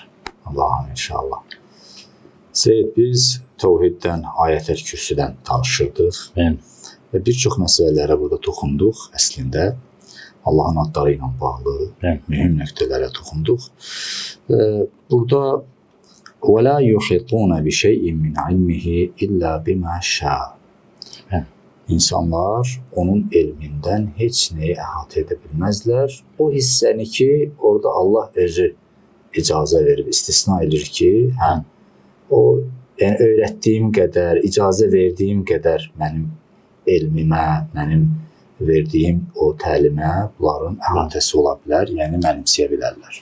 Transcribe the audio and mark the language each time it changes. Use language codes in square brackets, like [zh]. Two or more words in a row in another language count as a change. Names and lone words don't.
[az] Allah'ım inşallah. Seyyid, biz Tevhiddən, Ayət-əl Kürsüdən tanışırdıq. Və bir çox məsələlərə burada toxunduq əslində. Allah'ın adları ilə bağlı mühüm nöqtələrə toxunduq. [ar] Burada وَلَا يُحِطُونَ بِشَيْءٍ مِنْ عِلْمِهِ إِلَّا بِمَا شَاءَ. [az] İnsanlar onun elmindən heç nəyi əhatə edə bilməzlər. O hissəni ki, orada Allah özü icazə verib, istisna edir ki, o yəni öyrətdiyim qədər, icazə verdiyim qədər mənim elmimə, mənim verdiyim o təlimə bunların əhatəsi ola bilər, yəni mənimsəyə bilərlər.